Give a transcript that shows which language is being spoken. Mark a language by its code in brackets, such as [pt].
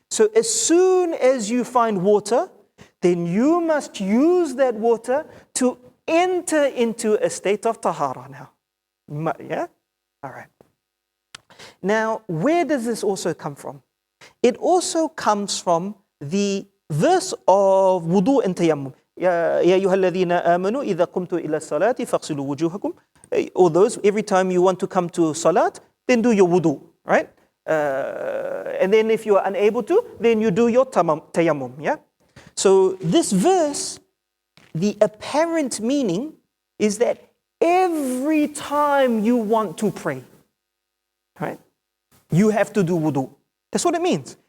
[en] So as soon as you find water, then you must use that water to enter into a state of tahara now. Yeah? All right. Now, where does this also come from? It also comes from the verse of wudu and tayammum. [ar] يا أيها الذين آمنوا إذا قمتم إلى الصلاة فاغسلوا وجوهكم. [en] All those, every time you want to come to salat, then do your wudu, right? And then if you are unable to, then you do your tayammum, yeah? So this verse, the apparent meaning is that every time you want to pray, right, you have to do wudu. That's what it means.